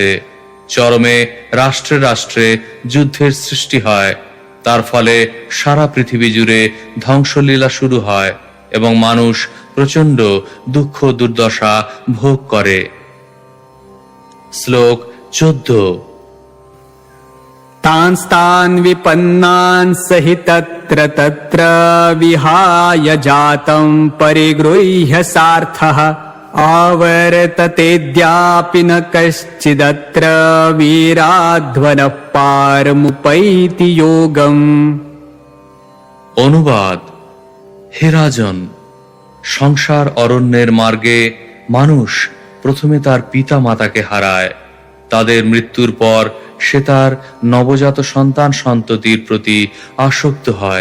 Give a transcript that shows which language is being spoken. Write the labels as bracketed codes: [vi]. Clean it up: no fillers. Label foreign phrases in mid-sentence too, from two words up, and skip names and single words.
[bn] চরমে রাষ্ট্রে রাষ্ট্রে যুদ্ধের সৃষ্টি হয়। তার ফলে সারা পৃথিবী জুড়ে ধ্বংসলীলা শুরু হয় এবং মানুষ প্রচন্ড দুঃখ দুর্দশা ভোগ করে। শ্লোক 14। [sa] तांस्तान् विपन्नान् सहि तत्र तत्र विहाय जातं परिगृह्य सार्थः आवर्ततेऽद्यापि न कश्चिदत्र वीराध्वनः पारमुपैति योगम्। [bn] অনুবাদ: হে রাজন, সংসার অরণ্যের মার্গে মানুষ প্রথমে তার পিতা মাতাকে হারায়। তাদের মৃত্যুর পর সে তার নবজাত সন্তান সন্ততির প্রতি আসক্ত হয়।